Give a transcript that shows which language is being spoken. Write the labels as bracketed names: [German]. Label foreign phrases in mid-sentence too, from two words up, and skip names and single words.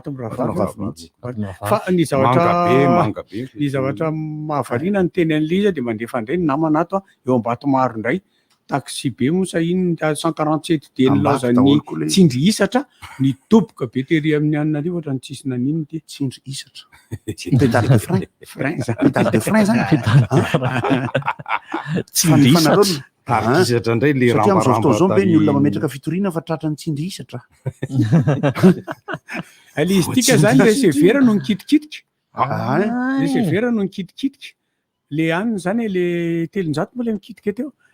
[Malagasy] fa ny zavatra mahavariana ny teny an'le izy de mandefa indray ny namana ato eo Ambatomaro indray taxi be mosa iny 147 de nylazany tsindry isatra ny toboka be tery amin'ny Ananarivo ohatra ny tsisy nanino ty tsindry isatra [French] pédale de frein pédale de frein [Malagasy] zany tsindry isatra isatra indray le satria am'zao fotoana zao be ny olona mametraka fitoriana fa tratra ny tsindry isatra le izy tika zany le severa no nikitikitika le severa no nikitikitika le aniny zany le 300 moa le mikitika teo